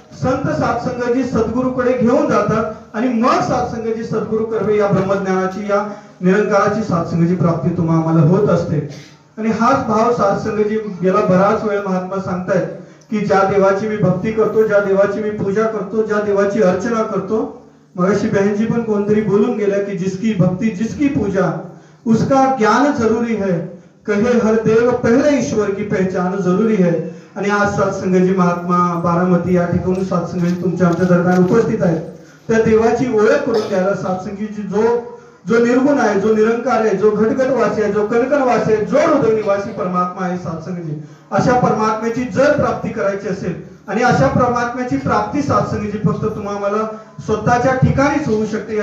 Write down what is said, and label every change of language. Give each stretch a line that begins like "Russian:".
Marathi: संत सत्संगजी सद्गुरूकडे घेऊन जातात आणि मग सत्संगजी सद्गुरू कर्वे या ब्रह्मज्ञानाची या निरंकाराची सत्संगची प्राप्ती तुम्हाला आम्हाला होत असते. आणि हाच भाव सत्संगजी गेला बराच वेळ महात्मा सांगतायत की ज्या देवाची मी भक्ती करतो, ज्या देवाची मी पूजा करतो, ज्या देवाची अर्चना करतो. मगाशी बहनजी पण कोणतरी बोलून गेल्या की
Hindi: जिसकी भक्ती जिसकी पूजा उसका ज्ञान जरूरी है, कहे हर देव पहले ईश्वर की पहचान जरूरी है.
Marathi: आणि आज सत्संगजी महात्मा बारामती या ठिकाणी सत्संगजी तुमच्या आमच्या दरम्यान उपस्थित आहेत. त्या देवाची ओळख करून द्यायला सत्संगीची जो निर्गुण आहे, जो निरंकार आहे, जो घटघटवासी आहे, जो कणकणवासी आहे, जो हृदय निवासी परमात्मा आहे सत्संगजी, अशा परमात्म्याची जर प्राप्ती करायची असेल आणि अशा परमात्म्याची प्राप्ती सत्संगीची फक्त तुम्हाला स्वतःच्या ठिकाणीच होऊ शकते.